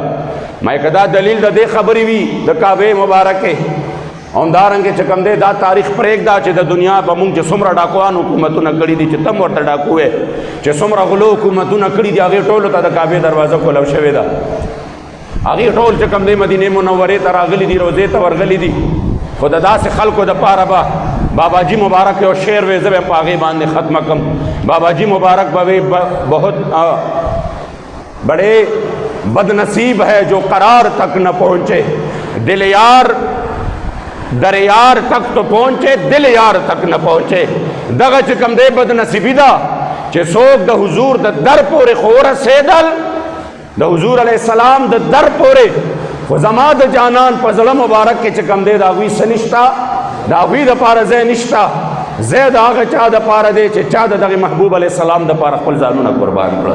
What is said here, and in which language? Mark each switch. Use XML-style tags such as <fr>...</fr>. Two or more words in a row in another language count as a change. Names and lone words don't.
<ps>ما که دا دلیل د دې خبرې وي د کعبې مبارکې همدارنګې چې کوم دی دا تاریخ پرېږده چې د دنیا به مونږ چې څومره ډاکوان حکومتونه کړي دي چې تم ورته ډاکو وې چې څومره غلو حکومتونه کړي دي هغې ټولو ته د کعبې دروازه کولو شوې ده. هغې ټول چې کوم دی مدینې منورې ته راغلي دي، روضې ته ورغلي دي. خو د داسې خلکو دپاره به بابا جی مبارک یو شعر وی زه به په هغې باندې ختمه کړم. بابا جی مبارک به وی</ps> <ur>بہت بڑے بد نصیب ہے جو قرار تک نہ پہنچے، دل یار در یار تک تو پہنچے دل یار تک نہ پہنچے.</ur> <ps>دغه چې کوم دی بد نصیبي ده چې څوک د حضور د در پورې خو ورسېدل، د حضور علیه السلام د در پورې، خو زما د جانان په زړه مبارک کې چې کوم دی د هغوی څه نشته، د هغوی دپاره ځای نشته. ځای د هغه چا دپاره دی چې چا د دغې محبوب علیه السلام دپاره خپل ځانونه قربان کړل.</ps>